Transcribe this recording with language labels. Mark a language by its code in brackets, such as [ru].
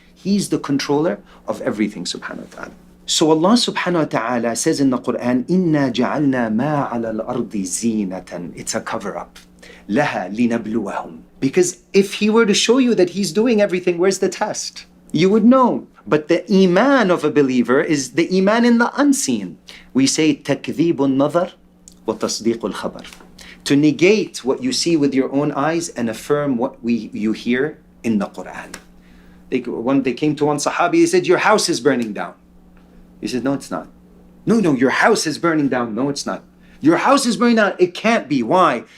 [en] He's the controller of everything subhanahu wa ta'ala. So Allah subhanahu wa ta'ala says in the Quran, [ar] إِنَّا جَعَلْنَا مَا عَلَى الْأَرْضِ زِينَةً. [en] It's a cover-up. [ar] لَهَا لِنَبْلُوَهُمْ. [en] Because if He were to show you that He's doing everything, where's the test? You would know. But the iman of a believer is the iman in the unseen. We say [ar] تَكْذِيبُ النَّظَرِ وَتَصْدِيقُ الْخَبَرِ. [en] To negate what you see with your own eyes and affirm what you hear in the Quran. When they came to one Sahabi, he said, your house is burning down. He said, no, it's not. No, your house is burning down. No, it's not. Your house is burning down. It can't be. Why?